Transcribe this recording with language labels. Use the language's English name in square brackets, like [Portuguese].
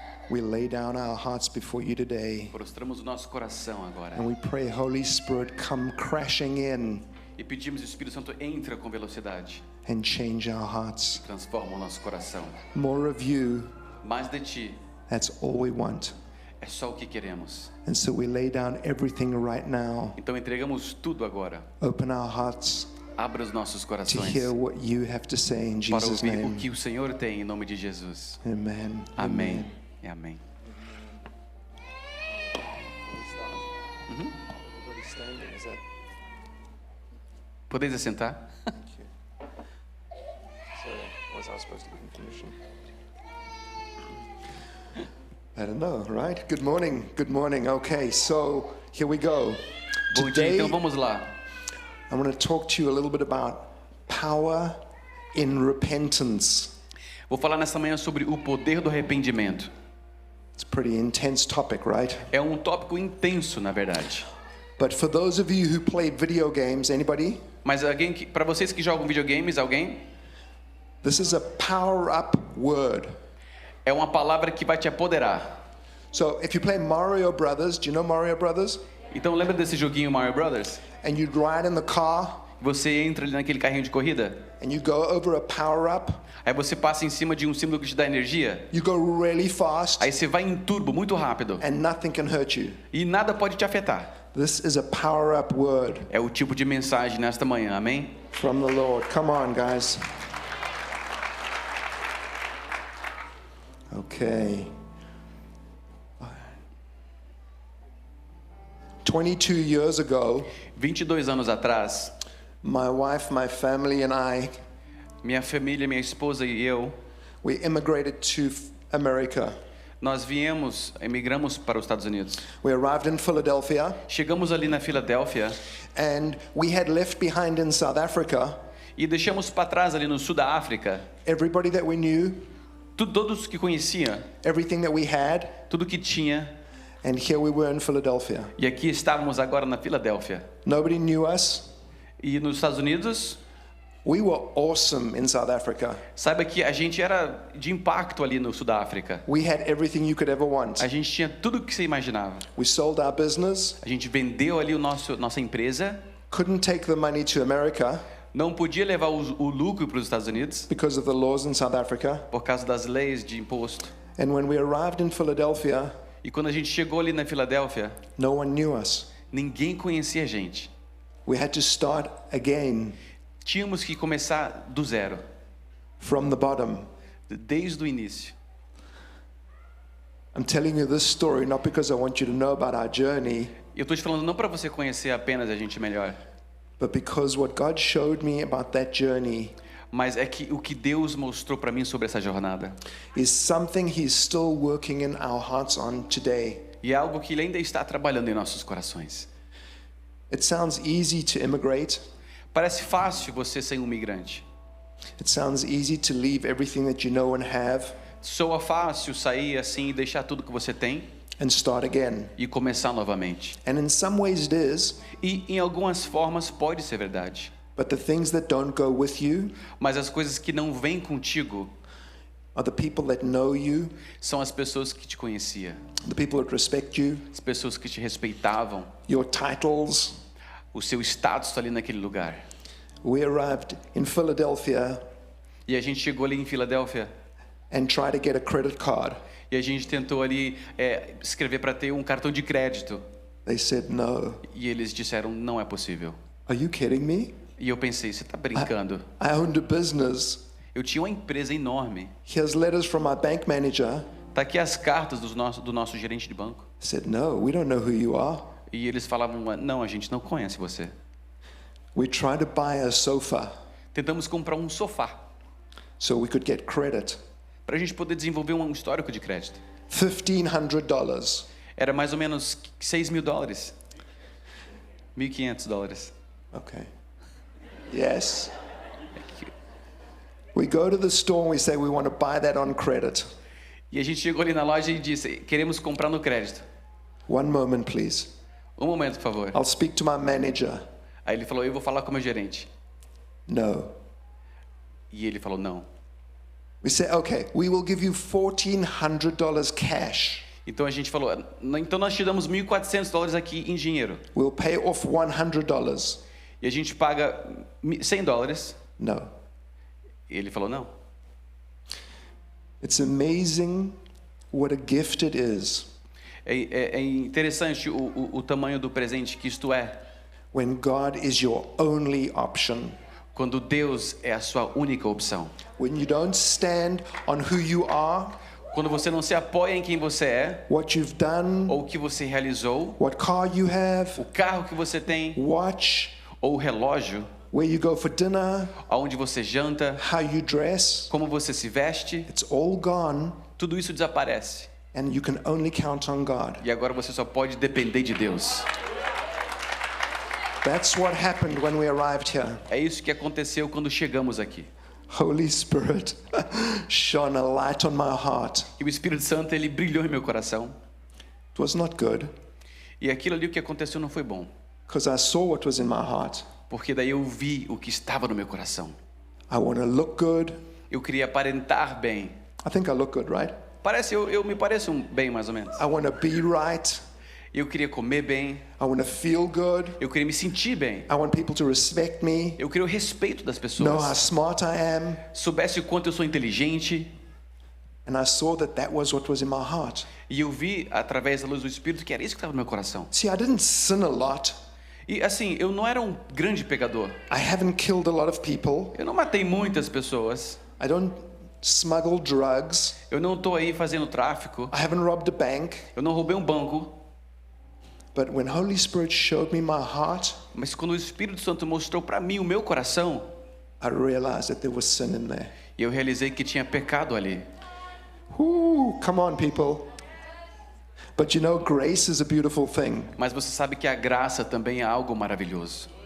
[English] We lay down our hearts before you today. [Portuguese] Prostramos o nosso coração agora. [English] And we pray, Holy Spirit, come crashing in [Portuguese] E pedimos que o Espírito Santo entra com velocidade. [English] and change our hearts. [Portuguese] Transforma o nosso coração. [English] More of you, [Portuguese] Mais de ti. [English] that's all we want. [Portuguese] É só o que queremos. [English] And so we lay down everything right now. [Portuguese] Então entregamos tudo agora. [English] Open our hearts [Portuguese] Abra os nossos [English] to [Portuguese] corações [English] hear what you have to say in [Portuguese] para [English] Jesus' [Portuguese] ouvir o [English] name. [Portuguese] que o Senhor tem em nome de Jesus. [English] Amen. [Portuguese] Amém. E amém. Podeis assentar? [English] I don't know, right? Good morning. Good morning. Okay, so here we go. [Portuguese] Bom dia, [English] Today, [Portuguese] então vamos lá. [English] I want to talk to you a little bit about power in repentance. [Portuguese] Vou falar nessa manhã sobre o poder do arrependimento. [English] It's a pretty intense topic, right? [Portuguese] É um tópico intenso, na verdade. [English] But for those of you who play video games, anybody? [Portuguese] Mas alguém que, para vocês que jogam videogames, alguém? [English] This is a power-up word. [Portuguese] É uma palavra que vai te apoderar. [English] So if you play Mario Brothers, do you know Mario Brothers? [Portuguese] Então lembra desse joguinho Mario Brothers? [English] And you'd ride in the car [Portuguese] Você entra ali naquele carrinho de corrida, [English] and you go over a power-up. [Portuguese] aí você passa em cima de um símbolo que te dá energia, [English] You go really fast [Portuguese] aí você vai em turbo, muito rápido, [English] and nothing can hurt you. [Portuguese] e nada pode te afetar. [English] This is a power-up word [Portuguese] É o tipo de mensagem nesta manhã, amém? [English] from the Lord. Come on, guys. Okay. 22 years ago, [Portuguese] 22 anos atrás, [English] my wife, my family, and I, [Portuguese] minha família, minha esposa e eu, [English] we immigrated to America. [Portuguese] nós emigramos para os Estados Unidos. [English] We arrived in Philadelphia, [Portuguese] Chegamos ali na Filadélfia [English] and we had left behind in South Africa [Portuguese] e deixamos para trás ali no sul da África [English] everybody that we knew, [Portuguese] todos que conhecia, [English] everything that we had, [Portuguese] tudo que tinha, [English] and here we were in Philadelphia. [Portuguese] e aqui estávamos agora na Filadélfia. [English] Nobody knew us. [Portuguese] E nos Estados Unidos, [English] We were awesome in South Africa. [Portuguese] saiba que a gente era de impacto ali no sul da África. [English] We had everything you could ever want. [Portuguese] A gente tinha tudo o que você imaginava. [English] We sold our business, [Portuguese] A gente vendeu ali nossa empresa, [English] couldn't take the money to America [Portuguese] não podia levar o lucro para os Estados Unidos [English] because of the laws in South Africa. [Portuguese] por causa das leis de imposto. [English] And when we arrived in Philadelphia, [Portuguese] E quando a gente chegou ali na Filadélfia, [English] no one knew us. [Portuguese] ninguém conhecia a gente. [English] We had to start again [Portuguese] Tínhamos que começar do zero, [English] from the bottom. [Portuguese] desde o início. [English] I'm telling you this story not because I want you to know about our journey, [Portuguese] E eu estou te falando não para você conhecer apenas a gente melhor, [English] but because what God showed me about that journey [Portuguese] mas é que o que Deus mostrou para mim sobre essa jornada. [English] is something He's still working in our hearts on today. [Portuguese] E é algo que Ele ainda está trabalhando em nossos corações. [English] It sounds easy to immigrate. [Portuguese] Parece fácil você ser um migrante. [English] It sounds easy to leave everything that you know and have [Portuguese] Soa fácil sair assim e deixar tudo que você tem [English] and start again. [Portuguese] e começar novamente. [English] And in some ways it is, [Portuguese] E em algumas formas pode ser verdade. [English] but the things that don't go with you, [Portuguese] Mas as coisas que não vêm contigo, [English] are the people that know you, [Portuguese] são as pessoas que te conheciam, [English] the people that respect you, [Portuguese] as pessoas que te respeitavam, [English] your titles. [Portuguese] o seu status ali naquele lugar. [English] We arrived in Philadelphia [Portuguese] E a gente chegou ali em Filadélfia [English] and tried to get a credit card. [Portuguese] e a gente tentou ali escrever para ter um cartão de crédito. [English] They said no. [Portuguese] E eles disseram, não é possível. [English] Are you kidding me? [Portuguese] E eu pensei, você está brincando? [English] I owned a business. [Portuguese] Eu tinha uma empresa enorme. [English] Here's letters from my bank manager. [Portuguese] Tá aqui as cartas do nosso gerente de banco. [English] I said, no, we don't know who you are. [Portuguese] E eles falavam, não, a gente não conhece você. [English] We tried to buy a sofa [Portuguese] Tentamos comprar um sofá [English] so we could get credit. [Portuguese] para a gente poder desenvolver um histórico de crédito. [English] $1,500. [Portuguese] Era mais ou menos $6.000. $1.500. [English] Okay. Yes. We go to the store and we say we want to buy that on credit. [Portuguese] E a gente chegou ali na loja e disse, queremos comprar no crédito. [English] One moment, please. [Portuguese] Um momento, por favor. [English] I'll speak to my manager. [Portuguese] Aí ele falou, eu vou falar com o meu gerente. [English] No. [Portuguese] E ele falou, não. [English] We say, okay, we will give you $1,400 cash. [Portuguese] Então a gente falou, então nós te damos $1.400 aqui em dinheiro. [English] We'll pay off $100. [Portuguese] E a gente paga $100. [English] No. [Portuguese] E ele falou, não. [English] It's amazing what a gift it is [Portuguese] É interessante o tamanho do presente que isto é. [English] when God is your only option. [Portuguese] Quando Deus é a sua única opção. [English] When you don't stand on who you are, [Portuguese] Quando você não se apoia em quem você é, [English] what you've done, [Portuguese] ou o que você realizou, [English] what car you have, [Portuguese] o carro que você tem, [English] watch, [Portuguese] ou o relógio, [English] where you go for dinner, [Portuguese] aonde você janta, [English] how you dress, [Portuguese] como você se veste, [English] it's all gone, [Portuguese] tudo isso desaparece. [English] and you can only count on God. [Portuguese] E agora você só pode depender de Deus. [English] That's what happened when we arrived here. [Portuguese] É isso que aconteceu quando chegamos aqui. [English] Holy Spirit shone a light on my heart. [Portuguese] E o Espírito Santo, ele brilhou em meu coração. [English] It was not good, [Portuguese] E aquilo ali o que aconteceu não foi bom. [English] because I saw what was in my heart. [Portuguese] Porque daí eu vi o que estava no meu coração. [English] I want to look good. [Portuguese] Eu queria aparentar bem. [English] I think I look good, right? [Portuguese] Eu me pareço bem, mais ou menos. [English] I want to be right. [Portuguese] Eu queria comer bem. [English] I want to feel good. [Portuguese] Eu queria me sentir bem. [English] I want people to respect me, [Portuguese] Eu queria o respeito das [English] know how [Portuguese] pessoas. [English] smart I am. [Portuguese] Soubesse o quanto eu sou inteligente. [English] And I saw that that was what was in my heart. [Portuguese] E eu vi, através da luz do Espírito, que era isso que estava no meu coração. [English] See, I didn't sin a lot. [Portuguese] E assim, eu não era um grande pegador. [English] I haven't killed a lot of people. [Portuguese] Eu não matei muitas pessoas. [English] I don't smuggle drugs. [Portuguese] Eu não estou aí fazendo tráfico. [English] I haven't robbed a bank. [Portuguese] Eu não roubei um banco. [English] But when Holy Spirit showed me my heart, [Portuguese] Mas quando o Espírito Santo mostrou para mim o meu coração, [English] I realized that there was sin in there. [Portuguese] eu realizei que tinha pecado ali. [English] Come on, people. But you know, grace is a beautiful thing. [Portuguese] Mas você sabe que a graça também é algo maravilhoso.